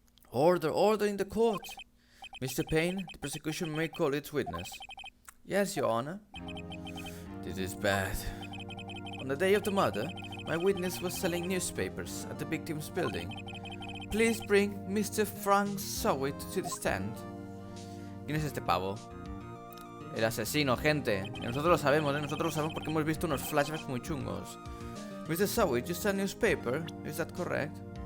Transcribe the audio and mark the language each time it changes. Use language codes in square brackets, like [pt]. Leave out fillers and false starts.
[en] Order in the court. Mr. Payne, the prosecution may call its witness. Yes, Your Honor. This is bad. On the day of the murder, my witness was selling newspapers at the victim's building. Please bring Mr. Frank Sowit to the stand. [es] ¿Quién es este pavo? El asesino, gente. Nosotros lo sabemos, ¿eh? Nosotros lo sabemos porque hemos visto unos flashbacks muy chungos. [en] Mr. Sowit, just a newspaper, is that correct?